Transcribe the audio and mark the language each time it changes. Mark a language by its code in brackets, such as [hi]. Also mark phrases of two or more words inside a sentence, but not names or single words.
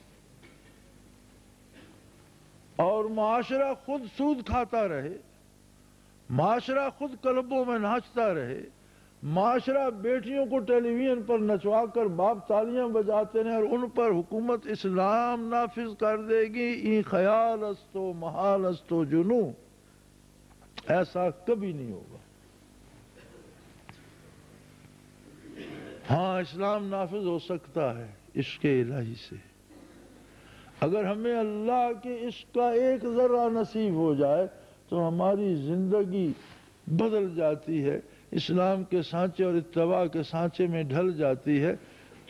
[ur] اور معاشرہ خود سود کھاتا رہے، معاشرہ خود کلبوں میں ناچتا رہے، معاشرہ بیٹیوں کو ٹیلی ویژن پر نچوا کر باپ تالیاں بجاتے رہے اور ان پر حکومت اسلام نافذ کر دے گی. [fa] این خیال است و محال است و جنو، [ur] ایسا کبھی نہیں ہوگا. ہاں، اسلام نافذ ہو سکتا ہے عشق الہی سے. اگر ہمیں اللہ کے عشق کا ایک ذرہ نصیب ہو جائے تو ہماری زندگی بدل جاتی ہے، اسلام کے سانچے اور اتباع کے سانچے میں ڈھل جاتی ہے.